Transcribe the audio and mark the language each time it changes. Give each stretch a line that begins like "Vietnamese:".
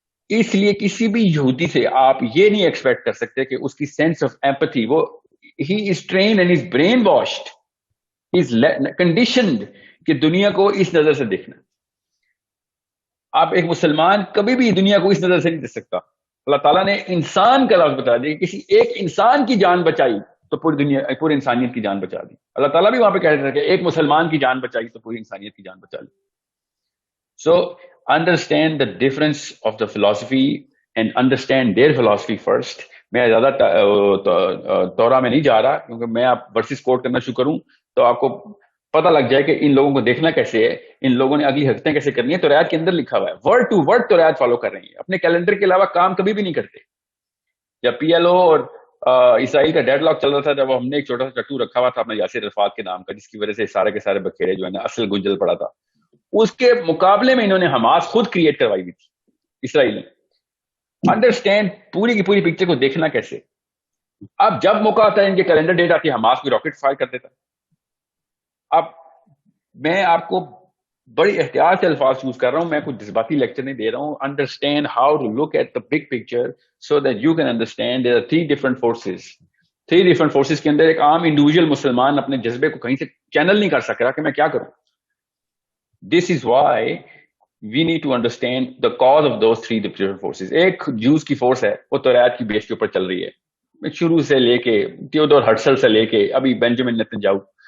Urdu: اس لیے کسی بھی یہودی سے آپ یہ نہیں ایکسپیکٹ کر سکتے کہ اس کی
English: sense of empathy
Urdu: وہ
English: ہی is trained and is brainwashed is conditioned
Urdu: کہ دنیا کو اس نظر سے دیکھنا. آپ ایک مسلمان کبھی بھی دنیا کو اس نظر سے نہیں دیکھ سکتا. اللہ تعالیٰ نے انسان کا لفظ بتا دیا, کسی ایک انسان کی جان بچائی تو پوری دنیا پوری انسانیت کی جان بچا دی. اللہ تعالیٰ بھی وہاں پہ کہہ رہے تھے کہ ایک مسلمان کی جان بچائی تو پوری انسانیت کی جان بچا لی.
English: So understand the difference of the philosophy and understand their philosophy first.
Urdu: میں زیادہ تورا میں نہیں جا رہا کیونکہ میں آپ ورسز کوٹ کرنا شروع کروں تو آپ کو پتہ لگ جائے کہ ان لوگوں کو دیکھنا کیسے ہے, ان لوگوں نے اگلی حرکتیں کیسے کرنی ہے. تو ریات کے اندر لکھا ہوا ہے, ورڈ ٹو ورڈ تو ریات فالو کر رہی ہیں, اپنے کیلنڈر کے علاوہ کام کبھی بھی نہیں کرتے. جب پی ایل او اور اسرائیل کا ڈیڈ لاک چل رہا تھا, جب ہم نے ایک چھوٹا سا چٹو رکھا ہوا تھا اپنا یاسر عرفات کے نام کا, جس کی وجہ سے سارے کے سارے بکھیرے جو ہے نا اصل گنجل پڑا تھا, اس کے مقابلے میں انہوں نے حماس خود کریٹ کروائی ہوئی تھی اسرائیل نے. انڈرسٹینڈ پوری کی پوری پکچر کو دیکھنا کیسے. اب جب موقع آتا ہے ان کے کیلنڈر ڈیٹ آتی ہے, حماس بھی راکٹ فائر کر دیتا. اب میں آپ کو بڑی احتیاط سے الفاظ یوز کر رہا ہوں, میں کوئی جذباتی لیکچر نہیں دے رہا ہوں.
English: Understand how to look at the big picture so that you can understand there are 3 different forces. 3 different forces
Urdu: کے اندر ایک عام انڈیویجل مسلمان اپنے جذبے کو کہیں سے چینل نہیں کر سک رہا کہ میں کیا کروں.
English: This is why we need to understand the cause of those 3 different forces.
Urdu: ایک جوز کی فورس ہے, وہ توریت کی بیس کے اوپر چل رہی ہے, شروع سے لے کے تھیودور ہرٹزل سے لے کے ابھی بینجامن نتنیاہو.